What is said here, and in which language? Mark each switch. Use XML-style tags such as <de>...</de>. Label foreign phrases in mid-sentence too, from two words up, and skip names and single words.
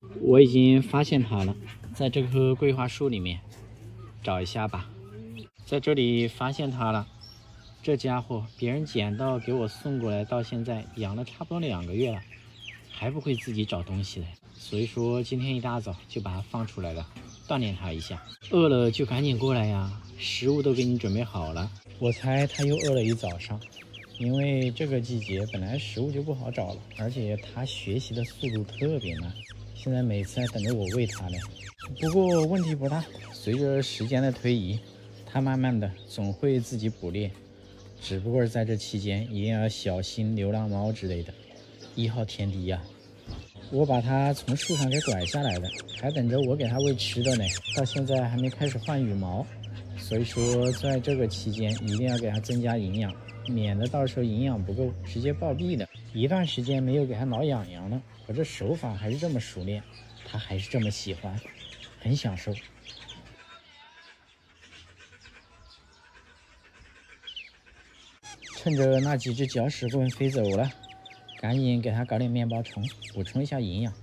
<zh>我已經發現它了，在這棵桂花樹裡面找一下吧。在這裡發現它了，這家伙別人撿到給我送過來，到現在養了差不多2個月了，還不會自己找東西來。所以說今天一大早就把它放出來了，鍛鍊它一下。餓了就趕緊過來呀，食物都給你準備好了。我猜它又餓了一早上，因為這個季節本来食物就不好找了，而且它學習的速度特別慢，現在每次還等着我餵它呢。不過問題不大，隨着時間的推移，它慢慢的總會自己捕獵，只不過在這期間一定要小心流浪貓之類的。1號天敵呀，我把它從樹上給拐下來的，還等着我給它餵吃的呢，到現在還沒開始換羽毛，所以說在這個期間一定要給它增加營養，免得到時候營養不夠直接暴斃的。一段時間沒有給它挠癢癢了，我這手法還是這麼熟練，它還是這麼喜歡，很享受。趁着那幾只搅屎棍飞走了，趕緊給它搞點面包蟲，補充一下營養。</zh>